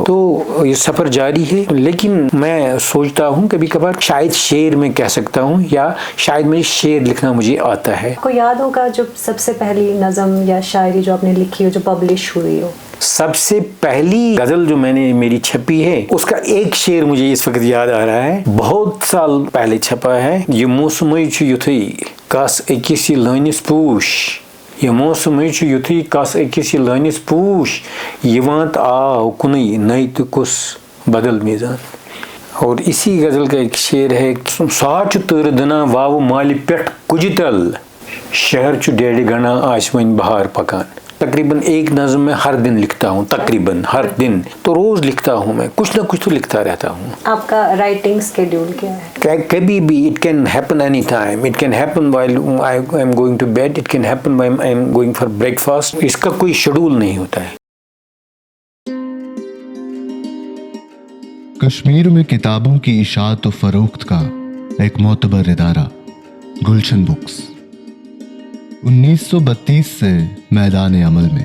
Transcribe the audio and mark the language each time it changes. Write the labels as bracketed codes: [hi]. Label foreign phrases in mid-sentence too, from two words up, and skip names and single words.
[ur] تو یہ سفر جاری ہے, لیکن میں سوچتا ہوں کبھی کبھار شاید شعر میں کہہ سکتا ہوں, یا شاید مجھے شعر لکھنا مجھے آتا ہے. کو یاد ہوگا جو سب سے پہلی نظم یا شاعری جو آپ نے لکھی ہو جو پبلش ہوئی ہو؟ سب سے پہلی غزل جو میں نے میری چھپی ہے اس کا ایک شعر مجھے اس وقت یاد آ رہا ہے, بہت سال پہلے چھپا ہے. [ks] یہ موسمی چھ یتھی کس اکس لٲنِس پوش, یہ موسمی چھ یتھی کس اکس لٲنِس پوش, یوان تہٕ آو کُنُے نٔے تہٕ کُس بدل میزان. [ur] اور اسی غزل کا ایک شعر ہے, [ks] ساڑ چھ تۭرٕ دٕنان واوٕ مالہِ پٮ۪ٹھ کُجہِ تل, شہر چھ ڈیڑِ گنڈان آسہِ وۄنۍ بہار پکان. [ur] تقریباً ایک نظم میں ہر دن لکھتا ہوں, تقریباً ہر دن, تو روز لکھتا ہوں, میں کچھ نہ کچھ تو لکھتا رہتا ہوں. آپ کا [en] writing schedule [ur] کیا ہے؟ کبھی بھی [en] it can happen any time, it can happen while I am going to bed, it can happen while I am going for break fast. [ur] اس کا کوئی شیڈول نہیں ہوتا ہے. کشمیر میں کتابوں کی اشاعت و فروخت کا ایک معتبر ادارہ گلشن بکس 1932 سے میدان عمل میں.